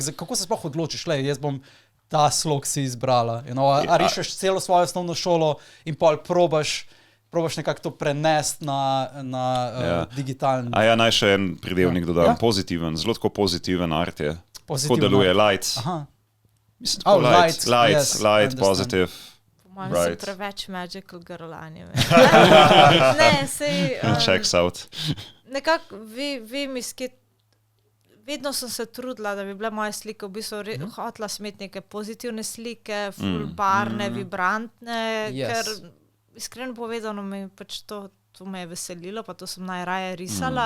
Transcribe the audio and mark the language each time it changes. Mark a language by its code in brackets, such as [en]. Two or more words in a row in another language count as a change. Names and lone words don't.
[sl] Kako se sploh odločiš, jaz bom ta slog si izbrala. A rišeš celo svojo osnovno šolo in pol probaš nekako to prenesti na digitalni. Naj še en pridevnik dodam. Pozitiven, zelo tako pozitiven art je. Tako deluje light. Mislim, tako [en] light, positive. [sl] Po mojem sem preveč [en] magical girl anime. [sl] Ne, sej... [en] Checks out. [sl] Nekako vem vedno sem se trudila, da bi bile moje slike v bistvu hotela smeti neke pozitivne slike, ful barne, vibrantne, ker iskreno povedano me pač to me je veselilo, pa to sem najraje risala.